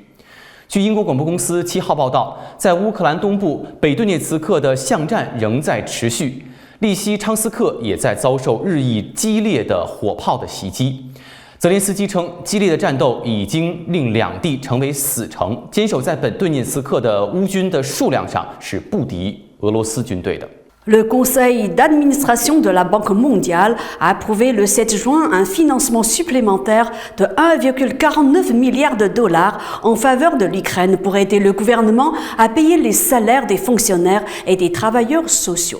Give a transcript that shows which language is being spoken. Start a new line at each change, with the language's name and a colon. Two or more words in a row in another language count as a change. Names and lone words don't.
Chinese: 据英国广播公司7号报道，在乌克兰东部北顿涅茨克的巷战仍在持续，利西昌斯克也在遭受日益激烈的火炮的袭击。泽连斯基称，激烈的战斗已经令2地成为死城，坚守在本顿涅茨克的乌军的数量上是不敌俄罗斯军队的。
French: Le conseil d'administration de la Banque mondiale a approuvé le 7 juin un financement supplémentaire de 1,49 milliard de dollars en faveur de l'Ukraine pour aider le gouvernement à payer les salaires des fonctionnaires et des travailleurs sociaux.